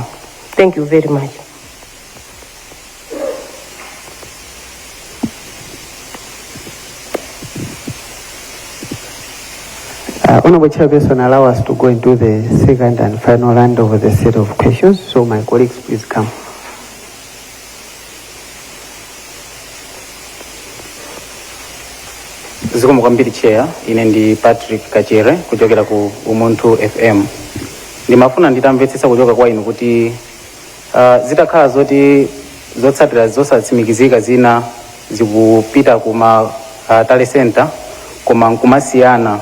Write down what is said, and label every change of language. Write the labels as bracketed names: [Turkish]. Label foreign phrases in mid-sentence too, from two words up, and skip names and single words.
[English] Thank you very much. Honorable Chairperson, allow us to go into the second and final round of the set of questions. So my colleagues, please come. [Nyanja] Zikomo kwambiri Chair, ine ndi Patrick Kachere kuchokera ku Umuntu FM. Ndimafuna nditamvetsetsa kuchoka kwa inu kuti zitakhala zoti zotsatira zosatsimikizika zina zikupita kuma [English] tale center [Nyanja] koma nkumasiyana.